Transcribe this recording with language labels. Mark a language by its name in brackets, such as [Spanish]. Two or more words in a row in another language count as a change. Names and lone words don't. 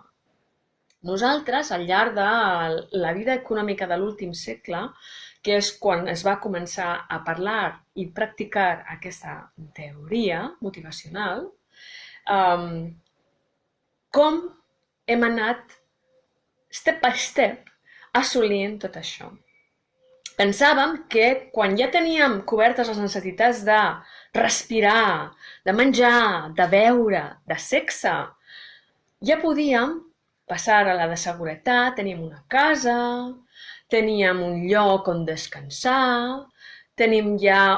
[Catalan] Nosaltres, al llarg de la vida econòmica de l'últim segle, que és quan es va començar a parlar i practicar aquesta teoria motivacional, com hem anat [English] step by step [Catalan] assolint tot això. Pensàvem que quan ja teníem cobertes les necessitats de respirar, de menjar, de beure, de sexe, ja podíem passar a la de seguretat, teníem una casa, teníem un lloc on descansar, tenim ja